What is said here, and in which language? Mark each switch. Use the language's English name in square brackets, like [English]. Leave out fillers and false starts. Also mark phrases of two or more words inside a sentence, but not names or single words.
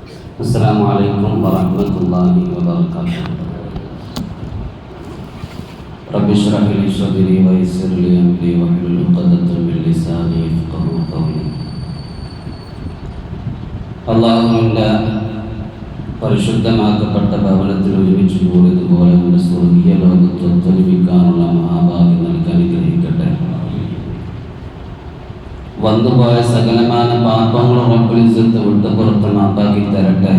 [Arabic] السلام عليكم ورحمة الله وبركاته. رب اشرح لي صدري ويسر لي أمري واحلل عقدة من لساني يفقهوا قولي. [Malayalam] അല്ലാഹുവിൻ്റെ പരിശുദ്ധമാക്കപ്പെട്ട ഭവനത്തിൽ ഒരുമിച്ച് കൂടിയതുപോലെ നമ്മുടെ സ്വർഗീയ ലോകത്ത് ഒത്തൊരുമിക്കാനുള്ള മഹാഭാഗ്യം നൽകി അനുഗ്രഹിക്കട്ടെ. വന്നുപോയ സകലമായ പാപങ്ങളും [Arabic] رب العزة [Malayalam] വിട്ടുപുറത്ത് മാപ്പാക്കി തരട്ടെ.